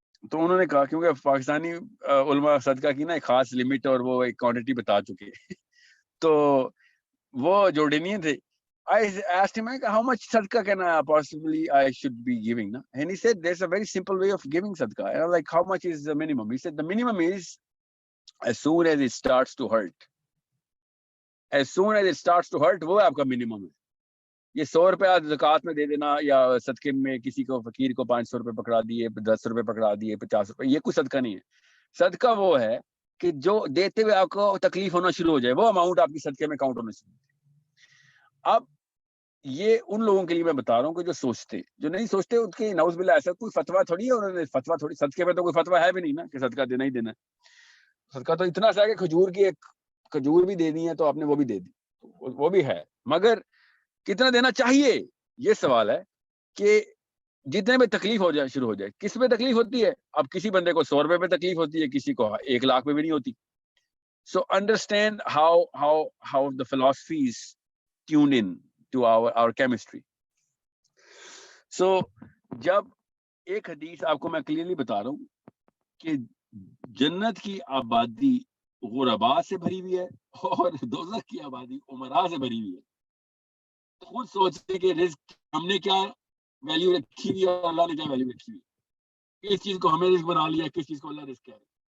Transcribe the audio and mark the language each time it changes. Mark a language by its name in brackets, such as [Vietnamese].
[Urdu] تو انہوں نے کہا کیونکہ پاکستانی علماء صدقہ کی نا ایک خاص لمٹ اور وہ ایک کوانٹٹی بتا چکے, تو وہ جورڈینین تھے. [English] I asked him how much sadaqah can I should be giving, na? And he said there's a very simple way of giving sadaqah. And I was like, how much is the minimum? He said the minimum is as soon as it starts to hurt. As soon as it starts to hurt, [Urdu] وہ آپ کا minimum ہے. یہ 100 روپے زکوٰۃ میں دے دینا, یا صدقے میں کسی کو فقیر کو 500 روپے پکڑا دیے, 10 روپے پکڑا دیے, 50 روپے, یہ کوئی صدقہ نہیں ہے. صدقہ وہ ہے کہ جو دیتے ہوئے آپ کو تکلیف ہونا شروع ہو جائے, وہ اماؤنٹ آپ کی صدقے میں کاؤنٹ ہونا شروع ہو جائے. اب یہ ان لوگوں کے لیے میں بتا رہا ہوں کہ جو سوچتے, جو نہیں سوچتے ان کے نعوذ باللہ ایسا کوئی فتویٰ تھوڑی ہے, انہوں نے فتویٰ تھوڑی, صدقے میں تو کوئی فتویٰ ہے بھی نہیں نا کہ صدقہ دینا ہی دینا ہے. صدقہ تو اتنا سا ہے کہ کھجور کی ایک کھجور بھی دے دی ہے تو آپ نے وہ بھی دے دی, وہ بھی ہے, مگر کتنا دینا چاہیے یہ سوال ہے. کہ جتنے میں تکلیف ہو جائے, شروع ہو جائے. کس پہ تکلیف ہوتی ہے؟ اب کسی بندے کو 100 روپے پہ تکلیف ہوتی ہے, کسی کو 1 لاکھ پہ بھی نہیں ہوتی. [English] So understand how the philosophies tuned in to our chemistry. [Urdu] So جب ایک حدیث آپ کو میں کلیئرلی بتا رہا ہوں کہ جنت کی آبادی غربا سے بھری ہوئی ہے اور دوزخ کی آبادی عمراء سے بھری ہوئی ہے. خود سوچتے کہ رزق ہم نے کیا ویلیو رکھی ہوئی ہے اور اللہ نے کیا ویلیو رکھی ہوئی ہے, کس چیز کو ہمیں رزق بنا لیا, کس چیز کو اللہ رزق کہہ رہے.